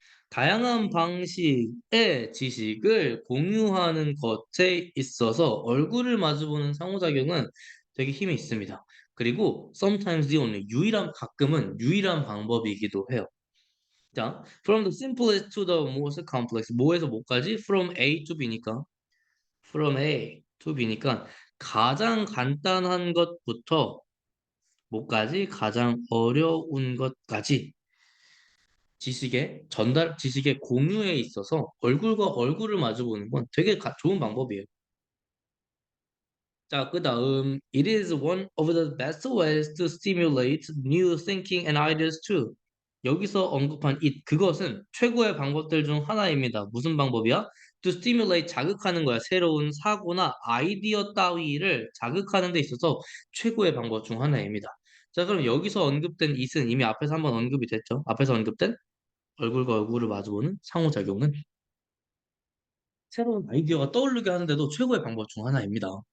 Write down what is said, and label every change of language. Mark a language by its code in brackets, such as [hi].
[ko] 다양한 방식의 지식을 공유하는 것에 있어서 얼굴을 마주보는 상호작용은 되게 힘이 있습니다. 그리고 [en] sometimes the only, [ko] 가끔은 유일한 방법이기도 해요. 자, [en] from the simplest to the most complex. [ko] 뭐에서 뭐까지? [en] From A to B니까. From A to B [ko] 니까 가장 간단한 것부터 뭐까지? 가장 어려운 것까지 지식의 공유에 있어서 얼굴과 얼굴을 마주보는 건 되게 좋은 방법이에요. 자, 그다음 [en] it is one of the best ways to stimulate new thinking and ideas too. [ko] 여기서 언급한 it 그것은 최고의 방법들 중 하나입니다. 무슨 방법이야? [en] To stimulate [ko] 자극하는 거야. 새로운 사고나 아이디어 따위를 자극하는 데 있어서 최고의 방법 중 하나입니다. 자, 그럼 여기서 언급된 it은 이미 앞에서 한번 언급이 됐죠. 앞에서 언급된 얼굴과 얼굴을 마주보는 상호작용은 새로운 아이디어가 떠오르게 하는데도 최고의 방법 중 하나입니다.